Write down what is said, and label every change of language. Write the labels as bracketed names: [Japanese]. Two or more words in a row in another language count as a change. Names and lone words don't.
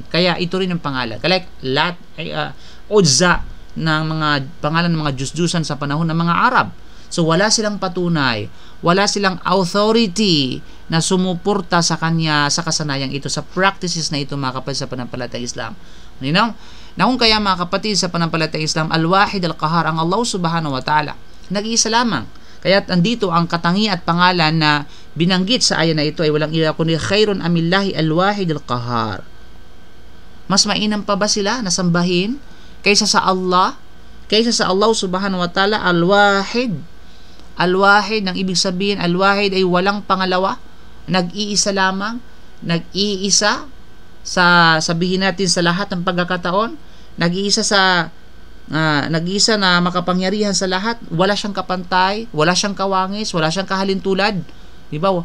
[Filipino] Kaya ito rin ang pangalan. Like Uzza ng mga pangalan ng mga Diyos-Diyusan sa panahon ng mga Arab. So wala silang patunay, wala silang authority na sumuporta sa kanya sa kasanayang ito, sa practices na ito mga kapatid sa pananampalatayang Islam. [English] You know? [Filipino] Na kung kaya mga kapatid sa pananampalatayang Islam, [Arabic] الواحد القهار, [Filipino] ang Allah [Arabic] سبحانه وتعالى, [Filipino] nag-iisa lamang. Kaya andito ang katangian at pangalan na binanggit sa aya na ito ay walang iba kundi [Arabic] خير أم الله الواحد القهار. [Filipino] Mas mainam pa ba sila na sambahin kaysa sa Allah? Kaysa sa Allah [Arabic] سبحانه وتعالى, [Filipino] al-wahid. Al-wahid, ang ibig sabihin, al-wahid ay walang pangalawa, nag-iisa lamang, nag-iisa sa, sabihin natin, sa lahat ng pagkakataon, nag-iisa na makapangyarihan sa lahat, wala siyang kapantay, wala siyang kawangis, wala siyang kahalintulad, di ba?